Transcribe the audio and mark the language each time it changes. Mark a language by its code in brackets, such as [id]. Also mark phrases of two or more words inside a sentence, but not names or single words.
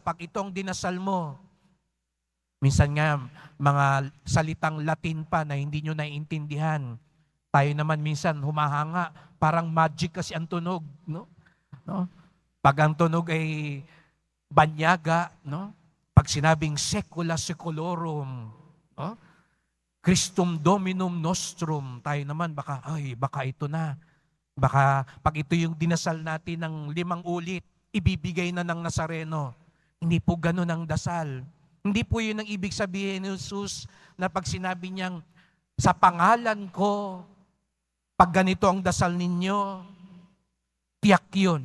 [tl] Pag itong dinasal mo, minsan nga, mga salitang Latin pa na hindi nyo naiintindihan. Tayo naman minsan humahanga, parang magic kasi ang tunog. No? Pag ang tunog ay banyaga, no? Pag sinabing [la] secula seculorum, [tl] no? [la] Christum Dominum Nostrum, [tl] tayo naman baka ito na. Baka pag ito yung dinasal natin ng 5 ulit, ibibigay na ng Nazareno. Hindi po ganun ang dasal. Hindi po yun ang ibig sabihin ni Jesus na pag sinabi niyang, sa pangalan ko, pag ganito ang dasal ninyo, tiyak yun.